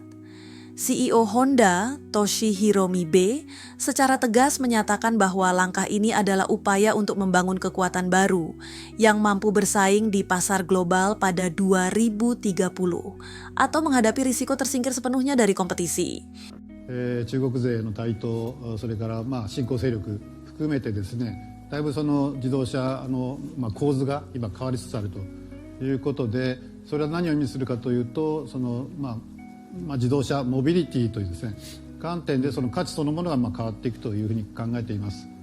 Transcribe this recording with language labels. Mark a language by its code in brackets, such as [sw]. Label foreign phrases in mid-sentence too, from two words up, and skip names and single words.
[id] CEO Honda, Toshihiro Mibe, secara tegas menyatakan bahwa langkah ini adalah upaya untuk membangun kekuatan baru yang mampu bersaing di pasar global pada 2030 atau menghadapi risiko tersingkir sepenuhnya dari kompetisi. [ja] 中国勢の台頭、それから新興勢力含めてですね、だいぶその自動車の構図が今変わりつつあるということで、それは何を意味するかというと、その自動車モビリティというですね観点でその価値そのものが変わっていくというふうに考えています。